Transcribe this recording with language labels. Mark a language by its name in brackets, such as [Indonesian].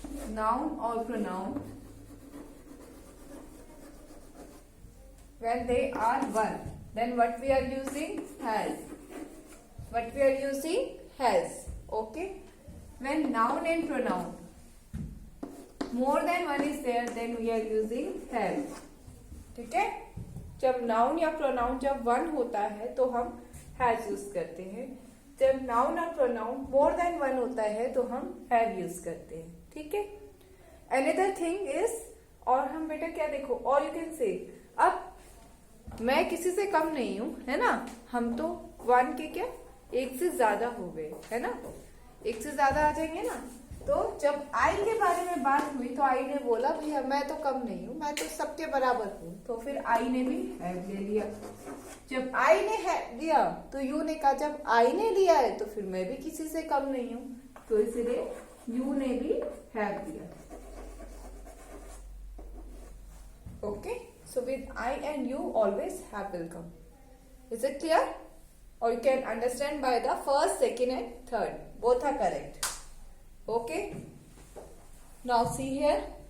[English] Noun or pronoun, when they are one, then what we are using? Has. What we are using? Has. Okay. When noun and pronoun more than one is there, then we are using have. [Hindi] ठीक है? जब noun या pronoun जब one होता है तो हम has use करते हैं. जब noun और pronoun [English] more than one [Hindi] होता है तो हम have यूज करते हैं. ठीक है? [English] Another thing is, [Hindi] और हम बेटा क्या देखो, और [English] you can say, [Hindi] अब मैं किसी से कम नहीं हूं, है ना? हम तो वन के क्या एक से ज्यादा हो गए, है ना? एक से ज्यादा आ जाएंगे ना. तो जब आई के बारे में बात हुई तो आई ने बोला भैया मैं तो कम नहीं हूं, मैं तो सबके बराबर हूं. तो फिर आई ने भी हैव ले लिया. जब आई ने हैव लिया तो यू ने कहा जब आई ने लिया है तो फिर मैं भी किसी से कम नहीं हूं, तो इसलिए यू ने भी हैव लिया. [English] Okay. So with I and you always have will come. Is it clear? Or you can understand by the first, second and third. Both are correct. Okay. Now see here.